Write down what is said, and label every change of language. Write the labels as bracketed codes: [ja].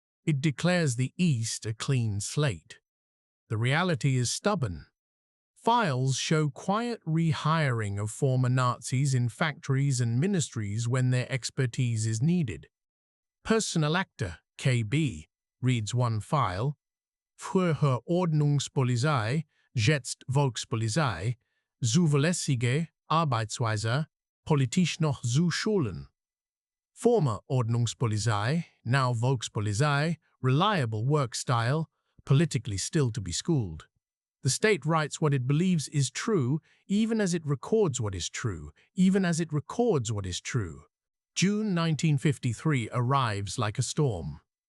[en] It declares the East a clean slate. The reality is stubborn. Files show quiet rehiring of former Nazis in factories and ministries when their expertise is needed. Personalakte, KB, reads one file. [de] Früher Ordnungspolizei, jetzt Volkspolizei, zuverlässige Arbeitsweise, politisch noch zu schulen. [en] Former Ordnungspolizei, now Volkspolizei, reliable work style, politically still to be schooled. The state writes what it believes is true, even as it records what is true, even as it records what is true. June 1953 arrives like a storm.